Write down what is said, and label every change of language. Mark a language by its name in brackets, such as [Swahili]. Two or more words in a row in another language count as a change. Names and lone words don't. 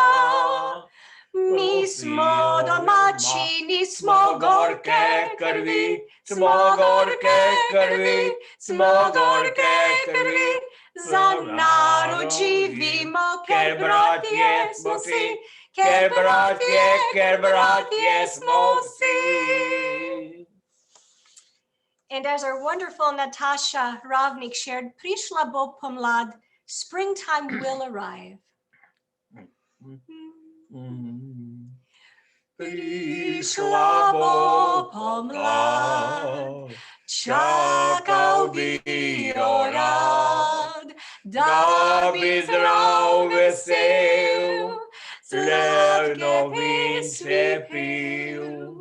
[Slovenian] Mi smo domačini, smo gorke krvi, smo gorke krvi, smo gorke krvi. Za narod živimo, ker bratje smo si, ker bratje smo si. [English] And as our wonderful Natasha Ravnik shared, [Slovenian] prišla bo pomlad, [English] springtime will arrive. [Slovenian] Prišla bo pomlad, čakal bi jo rad, da bi zdrav vesel, slevno vince pil.